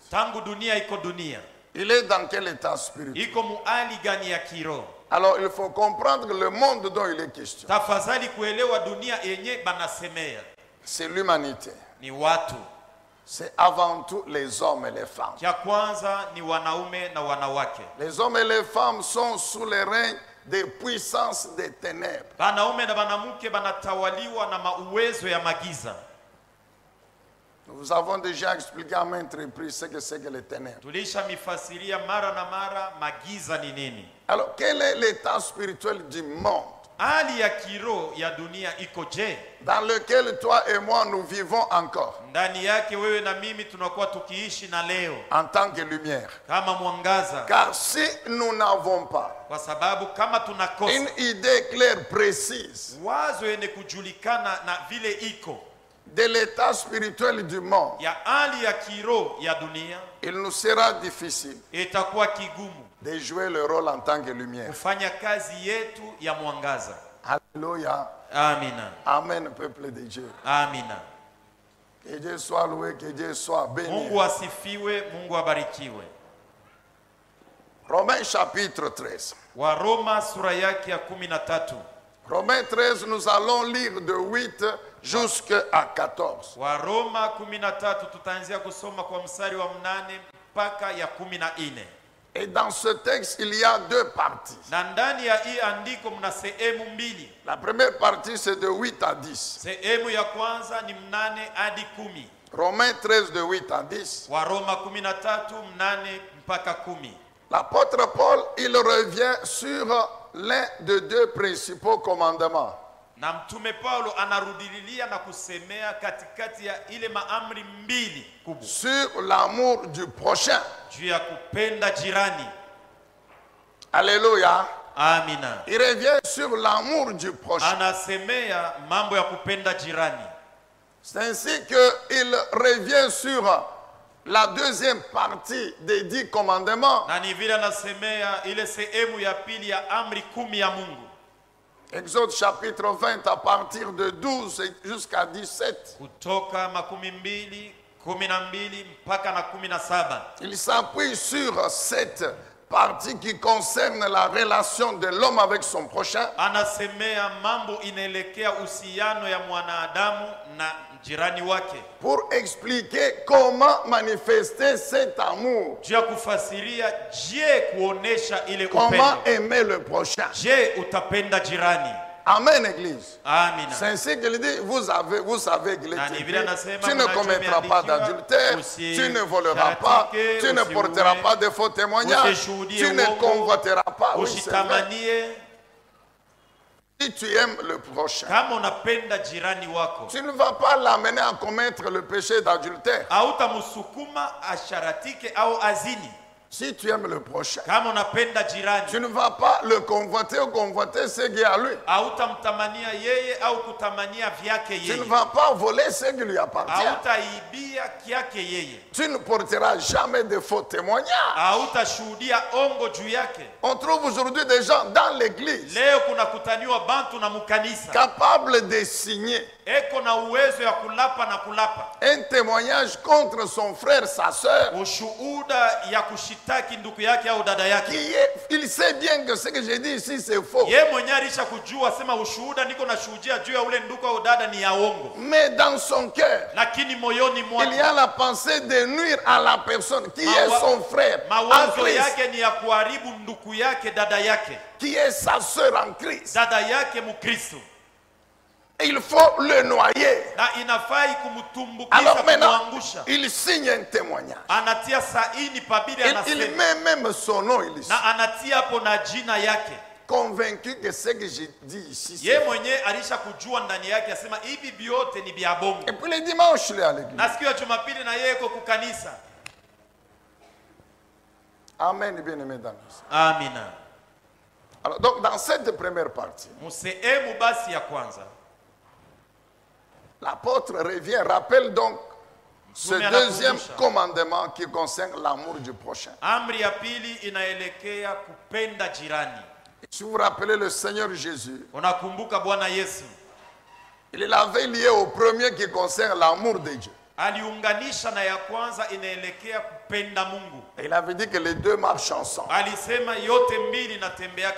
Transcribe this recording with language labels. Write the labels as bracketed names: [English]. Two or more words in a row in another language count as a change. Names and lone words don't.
[Swahili] Tangu dunia iko dunia. [French] Il est dans quel état spirituel? [Swahili] Iko mu hali gani ya kiroho? [French] Alors il faut comprendre que le monde dont il est question, [Swahili] Tafadhali kuelewa dunia yenye banasemea. [French] c'est l'humanité. [Swahili] Ni watu. [French] C'est avant tout les hommes et les femmes. [Swahili] Kia kwanza ni wanaume na wanawake. [French] Les hommes et les femmes sont sous le règne des puissances des ténèbres. [Swahili] Wanaume na wanamke banatawaliwa na mauwezo ya magiza. [French] Nous avons déjà expliqué à maintes reprises ce que c'est que les ténèbres. [Swahili] Tulisha mifasiria mara na mara magiza ni nini. [French] Alors, quel est l'état spirituel du monde [Swahili] Hali ya kiroho ya dunia iko je? [French] dans lequel toi et moi nous vivons encore [Swahili] Ndani yake wewe na mimi tunakuwa tukiishi na leo [French] en tant que lumière? [Swahili] kama mwangaza. [French] Car si nous n'avons pas [Swahili] Kwa sababu kama tunakosa [French] une idée claire, précise [Swahili] wazo yenye kujulikana na vile iko [French] de l'état spirituel du monde, [Swahili] ya hali ya kiroho ya dunia, [French] il nous sera difficile [Swahili] itakuwa kigumu [French] de jouer le rôle en tant que lumière. [Swahili] kufanya kazi yetu ya mwangaza. [French] Alléluia. [Swahili] Amina. [French] Amen, peuple de Dieu. [Swahili] Amina. [French] Que Dieu soit loué, que Dieu soit béni. [Swahili] Mungu asifiwe, Mungu abarikiwe. [French] Romains chapitre 13. [Swahili] Waroma sura yake ya 13. [French] Romains 13, nous allons lire de 8 jusqu'à 14. [Swahili] Waroma 13 tutaanzia kusoma kwa mstari wa 8 mpaka ya 14. [French] Et dans ce texte, il y a deux parties. [Swahili] Na ndani ya hii andiko mna sehemu mbili. [French] La première partie, c'est de 8 à 10. [Swahili] Sehemu ya kwanza ni 8 hadi 10. [French] Romains 13, de 8 à 10. [Swahili] Waroma 13, 8 mpaka 10. [French] L'apôtre Paul, il revient sur l'un de deux principaux commandements. [Swahili] Na mtume Paulo anarudililia na kusemea katikati ya ile maamri mbili kubwa. [French] Sur l'amour du prochain. [Swahili] Juu ya kupenda jirani. [French] Alléluia. [Swahili] Amina. [French] Il revient sur l'amour du prochain. [Swahili] Anasemea mambo ya kupenda jirani. [French] C'est ainsi qu'il revient sur la deuxième partie des 10 commandements. [Swahili] Na ni vile anasemea ile sehemu ya pili ya amri 10 ya Mungu. [French] Exode chapitre 20 à partir de 12 jusqu'à 17. [Swahili] Kutoka 12, 12 mpaka na 17. [French] Il s'appuie sur cette partie qui concerne la relation de l'homme avec son prochain. [Swahili] Anasemea mambo inaelekea uhusiano ya mwanadamu na jirani wake. [French] Pour expliquer comment manifester cet amour. [Swahili] Juu ya kufasiria je kuonesha ile [French] Comment [Swahili] upendo. [French] aimer le prochain. [Swahili] Je utapenda jirani. [French] Amen, Église. [Swahili] Amina. [French] C'est ainsi qu'il dit, vous savez qu'il est [Swahili] Na ni [French] écrit, [Swahili] vile anasema [French] tu ne commettras pas d'adultère, tu ne voleras pas, tu ne porteras pas de faux témoignages, tu ne convoiteras pas. Oui, c'est vrai. [Swahili] Usitamanie. [French] Si tu aimes le prochain, [Swahili] Kama unapenda jirani wako, [French] tu ne vas pas l'amener à commettre le péché d'adultère. [Swahili] hautamsukuma asharatike au azini. [French] Si tu aimes le prochain, [Swahili] Kama unapenda jirani, [French] tu ne vas pas le convoiter ou convoiter ce qui est à lui. [Swahili] hautamtamania yeye au kutamania vyake [French] Tu ne [Swahili] yeye. [French] vas pas voler ce qui lui appartient. [Swahili] Hautaibia kyake yeye. [French] Tu ne porteras jamais de faux témoignages. [Swahili] Hautashuhudia ongo juu yake. [French] On trouve aujourd'hui des gens dans l'église [Swahili] Leo kuna kutaniwa bantu na mukanisa [French] capables de signer [Swahili] eko na uwezo ya kulapa na kulapa [French] un témoignage contre son frère, sa soeur, [Swahili] ushuhuda ya kushitaki ndugu yake au dada yake. [French] il sait bien que ce que j'ai dit ici c'est faux. [Swahili] Ye mwenye alisha kujua sema ushuhuda niko na shuhudia juu ya ule ndugu au dada ni ya uongo. [French] Mais dans son cœur, [Swahili] Lakini moyoni [French] il y [Swahili] mwake [French] a la pensée de nuire à la personne qui est son frère en [Swahili] mawazo [French] Christ, [Swahili] yake ni ya kuharibu ndugu yake, dada yake, [French] qui est sa soeur en Christ. [Swahili] dada yake Mkristo, [French] Il faut le noyer. [Swahili] na inafai kumtumbukiza, [French] Alors maintenant, [Swahili] kumwangusha. [French] il signe un témoignage. [Swahili] Anatia saini pabili, [French] Il [Swahili] anasema [French] met même son nom, il est [Swahili] na anatia hapo na jina yake. [French] convaincu que ce que j'ai dit ici, [Swahili] Ye [French] c'est... [Swahili] mwenye alisha kujua ndani yake, asema hivi vyote ni vya bongo. [French] Et puis le dimanche, il est à l'église. [Swahili] Na siku ya Jumapili na yeye yuko kukanisa. [French] Amen, bien-aimé dans nous. [Swahili] Amina. [French] Alors, donc, dans cette première partie, [Swahili] Musehemu basi ya kwanza, [French] l'apôtre revient, rappelle donc ce [Swahili] Mtume [French] deuxième [Swahili] anakumbusha. [French] commandement qui concerne l'amour du prochain. [Swahili] amri ya pili inaelekea kupenda jirani. [French] Si vous vous rappelez le Seigneur Jésus, [Swahili] Unakumbuka Bwana Yesu [French] il l'avait lié au premier qui concerne l'amour de Dieu. [Swahili] aliunganisha na ya kwanza inaelekea kupenda Mungu. [French] Et il avait dit que les deux marchent ensemble. [Swahili] Alisema yote mbili natembeaka